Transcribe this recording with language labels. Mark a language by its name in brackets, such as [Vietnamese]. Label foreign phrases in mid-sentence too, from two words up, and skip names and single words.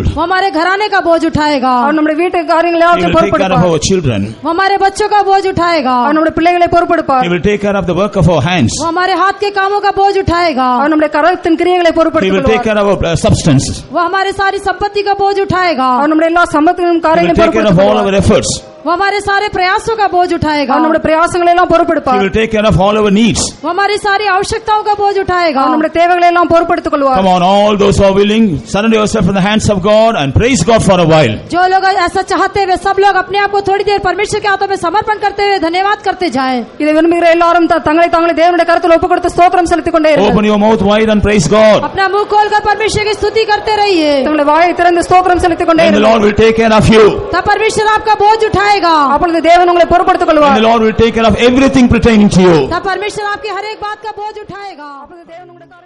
[Hindi] वो हमारे घराने का बोझ उठाएगा. [Tamil] அவர் நம்முடைய வீட்டு காரியங்களை [English] He [Tamil] எல்லாவற்றையும் [English] will take care of [Tamil] பொறுப்பெடுப்பார். [English] our children. [Hindi] वो हमारे बच्चों का बोझ उठाएगा. [Tamil] அவர் நம்முடைய பிள்ளைகளை [English] He [Tamil] பொறுப்பெடுப்பார். [English] will take care of the work of our hands. [Hindi] वो हमारे हाथ के कामों का बोझ उठाएगा. [Tamil] அவர் நம்முடைய கரத்தின் கிரியைகளை [English] He will take [Tamil] பொறுப்பெடுத்துக் [English] care of our substance. [Hindi] वो हमारे सारी संपत्ति का बोझ उठाएगा. [Tamil] அவர் நம்முடைய எல்லா சம்பத்தின் [English] He will [Tamil] காரியங்களையும் [English] take care of all our efforts. [Hindi] वो हमारे सारे प्रयासों का बोझ उठाएगा. [Tamil] அவர் நம்முடைய பிரயாசங்களை எல்லாம் [English] He [Tamil] பொறுப்பெடுப்பார். [English] will take care of all our needs. [Hindi] वो हमारी सारी आवश्यकताओं का बोझ उठाएगा. [Tamil] அவர் நம்முடைய தேவைகளை எல்லாம் பொறுப்பெடுத்துக் கொள்வார். [English] Come on, all those who are willing, surrender yourself in the hands of God and praise God for a while. [Hindi] जो लोग ऐसा चाहते हैं वे सब लोग अपने आप को थोड़ी देर परमेश्वर के हाथों में समर्पण करते हुए धन्यवाद करते जाएं. [Tamil] இதை விரும்புகிற எல்லாரும் தங்களை தேவனுடைய கரத்தில் ஒப்புக் கொடுத்து ஸ்தோத்திரம் செலுத்திக் கொண்டே [English] Open [Tamil] இருங்கள். [English] your mouth wide and praise God. [Hindi] अपना मुंह खोलकर परमेश्वर की स्तुति करते रहिए. [Tamil] தங்களை வாயை திறந்து ஸ்தோத்திரம் செலுத்திக் கொண்டே [English] And the [Tamil] இருங்கள். [English] Lord will take care of you. [Hindi] तब परमेश्वर आपका बोझ उठाएगा. [Tamil] அப்பொழுது தேவன் உங்களை பொறுப்படுத்திக் [English] And [Tamil] கொள்வார். [English] the Lord will take care of everything pertaining to you. [Hindi] तब परमेश्वर आपकी हर एक बात का बोझ उठाएगा. [Tamil] அப்பொழுது தேவன் உங்களை